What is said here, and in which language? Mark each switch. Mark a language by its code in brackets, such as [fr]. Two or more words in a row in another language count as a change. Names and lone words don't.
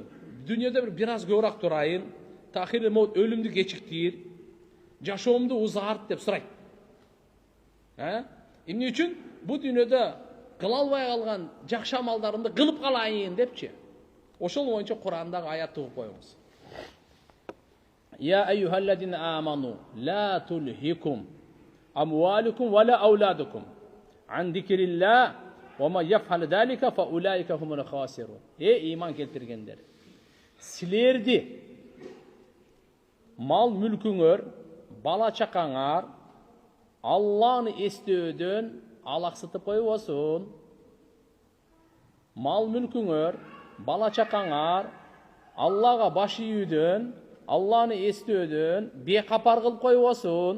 [ky] Дүйнөдө бир аз көбүрөөк турайын, тахир мот өлүмдү кечиктир, жашоомду узарт деп сурайт. Эмне үчүн? Бу дүйнөдө кыла албай калган жакшы амалдарымды кылып калайын депчи. Ошол боюнча Курандагы аятты окуп коюңуз. [ar] يا أيها الذين آمنوا لا تلهكم أموالكم ولا أولادكم عن ذكر الله ومن يفعل ذلك فأولئك هم الخاسرون. [ky] Иман келтиргендер. Силерди мал мүлкүңөр, бала чакаңар Алланы эстөөдөн алаксытып койбосун. Мал мүлкүңөр, бала чакаңар Аллага баш ийүүдөн Алланы естөөдөн бекапар кылып койбосун.